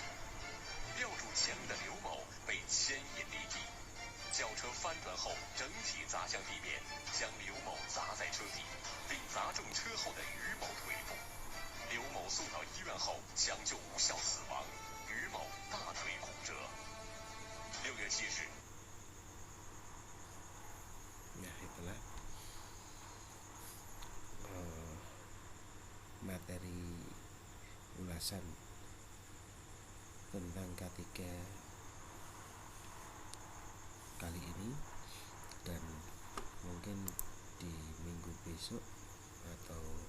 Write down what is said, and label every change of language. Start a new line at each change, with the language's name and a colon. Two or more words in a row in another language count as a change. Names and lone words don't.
Chinese: 吊住前轮的刘某被牵引离地，轿车翻转后整体砸向地面，将刘某砸在车底，并砸中车后的于某腿部。刘某送到医院后抢救无效死亡，于某大腿骨折。6月7日。
Indonesian: Nah, itulah materi ulasan tentang K3 kali ini, dan mungkin di minggu besok atau